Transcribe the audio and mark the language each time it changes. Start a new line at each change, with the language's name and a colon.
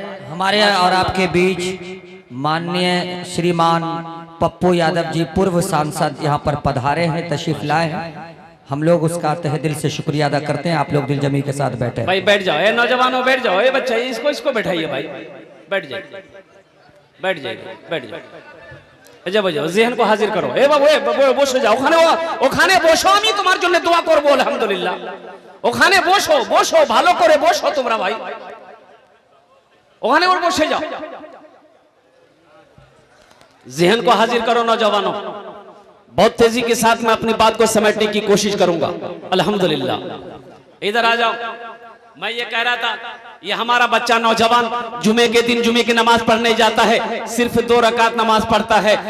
Hindi: हमारे और आपके बीच माननीय श्रीमान पप्पू यादव जी पूर्व सांसद यहाँ पर पधारे हैं, तशरीफ लाए हैं। हम लोग उसका तहे दिल से शुक्रिया अदा करते हैं। आप लोग दिल जमी के साथ बैठे। भाई बैठ जाओ, ए नौजवानों बैठ जाओ, ए बच्चा इसको बैठाइए भाई, बैठ जाइए, बैठ जाइए, बैठ जाओ। जब जहन को हाजिर करो। ए बाबू
Bangla: বসে যাও, ওখানে বসো, আমি তোমার জন্য দোয়া করব আলহামদুলিল্লাহ। ওখানে বসো ভালো করে বসো তোমরা ভাই, ওখানে और বসে যাও।
Hindi: जहन को हाजिर करो नौजवानों। बहुत तेजी के साथ मैं अपनी बात को समेटने की कोशिश करूंगा अल्हम्दुलिल्लाह। इधर आ जाओ। मैं ये कह रहा था, ये हमारा बच्चा नौजवान जुमे के दिन जुमे की नमाज पढ़ने जाता है, सिर्फ 2 रकात नमाज पढ़ता है।